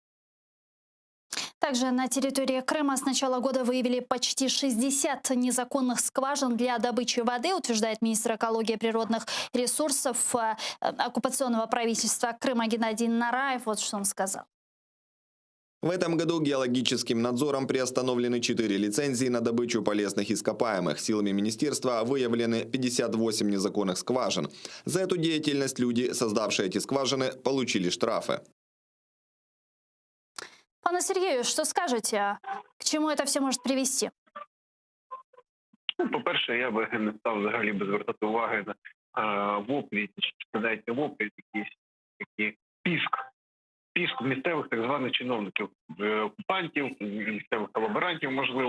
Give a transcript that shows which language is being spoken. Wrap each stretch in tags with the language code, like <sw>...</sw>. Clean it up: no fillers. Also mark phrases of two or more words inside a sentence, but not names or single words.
<ru>Также на территории Крыма с начала года выявили почти 60 незаконных скважин для добычи воды, утверждает министр экологии и природных ресурсов оккупационного правительства Крыма Геннадий Нараев. Вот что он сказал. В этом году геологическим надзором приостановлены 4 лицензии на добычу полезных ископаемых. Силами министерства выявлены 58 незаконных скважин. За эту деятельность люди, создавшие эти скважины, получили штрафы.</ru> <uk>Пане Сергію, що скажете? К чому це все може привести? Ну, по-перше, я би не став взагалі би звертати уваги на воплі, чи навіть не воплі, якісь такі піск місцевих так званих чиновників, окупантів, місцевих колаборантів, можливо.</uk>